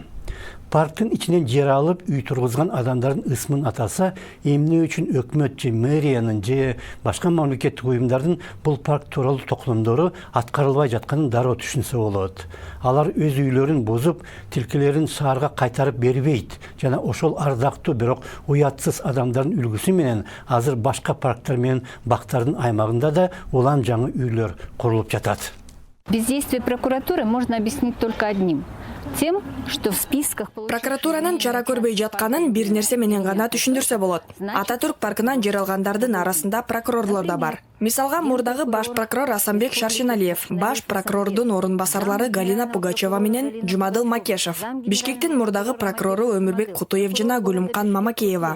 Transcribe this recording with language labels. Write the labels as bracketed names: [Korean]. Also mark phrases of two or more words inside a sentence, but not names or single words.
[Kyrgyz] Парктын ичинен жер алып, үй тургузган адамдардын ысмын атаса, эмне үчүн өкмөт же мэриянын же башка мамлекеттик уюмдардын бул парк тууралуу токтомдору аткарылбай жатканын дароо түшүнсө болот. Алар өз үйлөрүн бузуп, тилкелерин шаарга кайтарып бербейт жана ошол ардактуу бирок уятсыз адамдардын үлгүсү менен азыр башка парктар менен бактардын аймагында да улам жаңы үйлөр курулуп жатат. [Russian] Бездействие прокуратуры можно объяснить только одним. Тем, что в списках... [Kyrgyz] Прокуратуранын чара көрбөй жатканын бир нерсе менен гана түшүндүрсө болот. Ататүрк паркынан жер алгандардын арасында прокурорлор да бар. Мисалга, мурдагы баш прокурор Асанбек Шаршеналиев, баш прокурордун орун басарлары Галина Пугачева менен Жумадыл Макешев, Бишкектин мурдагы прокурору Өмүрбек Кутуев жана Гүлүмкан Мамакеева.